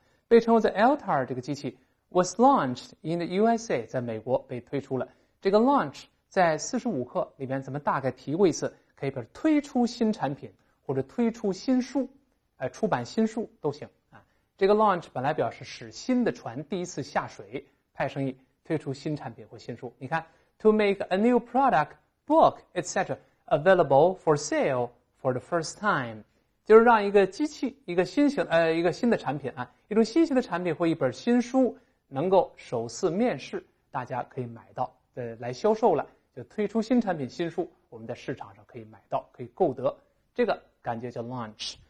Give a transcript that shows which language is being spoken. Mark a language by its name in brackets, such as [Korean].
[Chinese] 被称为在 Altair 这个机器 [English] was launched in the USA， [Chinese] 在美国被推出了。这个 launch 在45课里面咱们大概提过一次，可以表示推出新产品或者推出新书，出版新书都行啊。这个 launch 本来表示使新的船第一次下水，派生意推出新产品或新书。你看 [English] to make a new product, book, etc. available for sale for the first time， [Chinese] 就是让一个机器一个新的产品啊，一种新型的产品或一本新书能够首次面世，大家可以买到来销售了，就推出新产品新书，我们在市场上可以买到，可以购得，这个感觉叫 launch。